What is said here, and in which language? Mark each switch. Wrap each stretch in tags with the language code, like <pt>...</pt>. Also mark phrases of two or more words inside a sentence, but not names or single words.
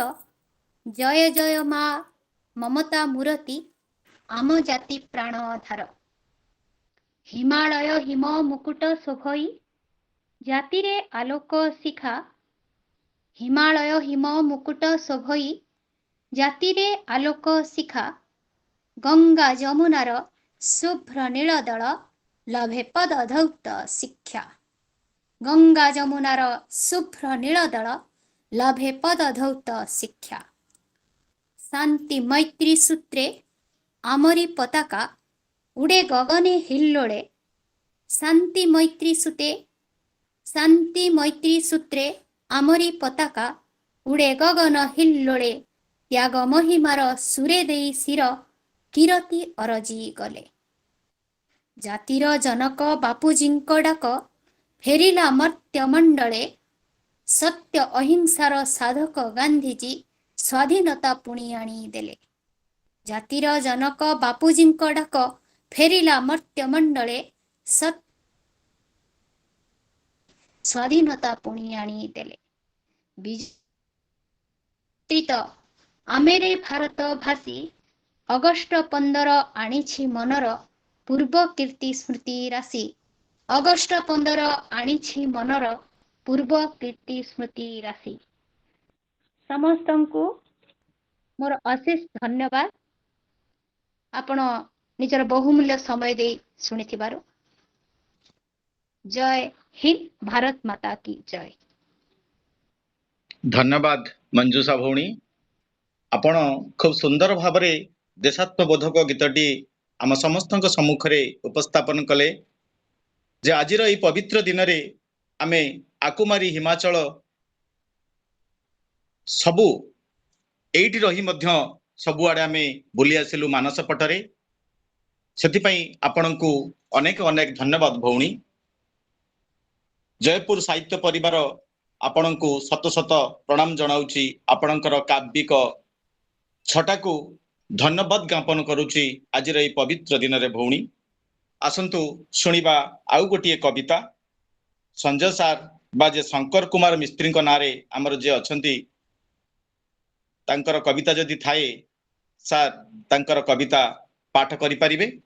<or>ଜୟ ଜୟ ମା ମମତା ମୂରତି ଆମ ଜାତି ପ୍ରାଣ ଆଧାର। ହିମାଳୟ ହିମ ମୁକୁଟ ଶୋଭଇ ଜାତି ରେ ଆଲୋକ ଶିଖା। ହିମାଳୟ ହିମ ମୁକୁଟ ଶୋଭଇ ଜାତି ରେ ଆଲୋକ ଶିଖା। ଗଙ୍ଗା ଯମୁନାର ଶୁଭ୍ର ନୀଳ ଦଳ ଲଭେ ପଦ ଧୌତ ଶିକ୍ଷା। ଗଙ୍ଗା ଯମୁନାର ଶୁଭ୍ର ନୀଳ ଦଳ ଲଭେ ପଦ ଧୌତ ଶିକ୍ଷା। ଶାନ୍ତି ମୈତ୍ରୀ ସୂତ୍ରେ ଆମରି ପତାକା ଉଡ଼େ ଗଗନେ ହିଲ୍ଲୋଡ଼େ। ଶାନ୍ତି ମୈତ୍ରୀ ସୂତ୍ରେ ଆମରି ପତାକା ଉଡ଼େ ଗଗନ ହିଲ୍ଲୋଡ଼େ। ତ୍ୟାଗ ମହିମାର ସୁରେ ଦେଇ ଶିର କିରତି ଅରଜି ଗଲେ। ଜାତିର ଜନକ ବାପୁଜୀଙ୍କ ଡାକ ଫେରିଲା ମର୍ତ୍ୟ ମଣ୍ଡଳେ। ସତ୍ୟ ଅହିଂସାର ସାଧକ ଗାନ୍ଧୀଜୀ ସ୍ୱାଧୀନତା ପୁଣି ଆଣି ଦେଲେ। ଜାତିର ଜନକ ବାପୁଜୀଙ୍କ ଡାକ ଫେରିଲା ମର୍ତ୍ୟ ମଣ୍ଡଳେ। ସ୍ୱାଧୀନତା ପୁଣି ଆଣି ଦେଲେ। ବିଜିତ ଆମେରେ ଭାରତ ଭାଷୀ ଅଗଷ୍ଟ 15 ଆଣିଛି ମନର ପୂର୍ବ କୀର୍ତ୍ତି ସ୍ମୃତି ରାଶି। ଅଗଷ୍ଟ 15 ଆଣିଛି ମନର ପୂର୍ବ କୀର୍ତ୍ତି ସ୍ମୃତି ରାଶି। ସମସ୍ତଙ୍କୁ ମୋର ଅଶେଷ ଧନ୍ୟବାଦ। ଆପଣ ନିଜର ବହୁମୂଲ୍ୟ ସମୟ ଦେ ଶୁଣିଥିବାରୁ।</or> <hi>जय हिंद, भारत माता की जय।</hi> <or>ଧନ୍ୟବାଦ ମଞ୍ଜୁଷା ଭଉଣୀ। ଆପଣ ଖୁବ ସୁନ୍ଦର ଭାବରେ ଦେଶାତ୍ମବୋଧକ ଗୀତଟି ଆମ ସମସ୍ତ ସମ୍ମୁଖରେ ଉପସ୍ଥାପନ କଲେ ଯେ ଆଜିର ଏଇ ପବିତ୍ର ଦିନ ରେ ଆମେ ଆକୁମାରୀ ହିମାଚଳ ସବୁ ଏଇଟି ରହି ମଧ୍ୟ ସବୁଆଡ଼େ ଆମେ ବୁଲି ଆସିଲୁ ମାନସ ପଟରେ। ସେଥିପଇ ଆପଣଙ୍କୁ ଅନେକ ଅନେକ ଧନ୍ୟବାଦ ଭଉଣୀ। ଜୟପୁର ସାହିତ୍ୟ ପରିବାର ଆପଣଙ୍କୁ ଶତ ଶତ ପ୍ରଣାମ ଜଣାଉଛି। ଆପଣଙ୍କର କାବ୍ୟିକ ଛଟାକୁ ଧନ୍ୟବାଦ ଜ୍ଞାପନ କରୁଛି ଆଜିର ଏଇ ପବିତ୍ର ଦିନ ରେ ଭଉଣୀ। ଆସନ୍ତୁ ଶୁଣିବା ଆଉ ଗୋଟିଏ କବିତା। ସଞ୍ଜୟ ସାର ବା ଯେ ଶଙ୍କର କୁମାର ମିସ୍ତ୍ରୀ ନାରେ ଆମର ଯେ ଅଛନ୍ତି ତାଙ୍କର କବିତା ଯଦି ଥାଏ ସାର ତାଙ୍କର କବିତା ପାଠ କରି ପରିବେ।</or>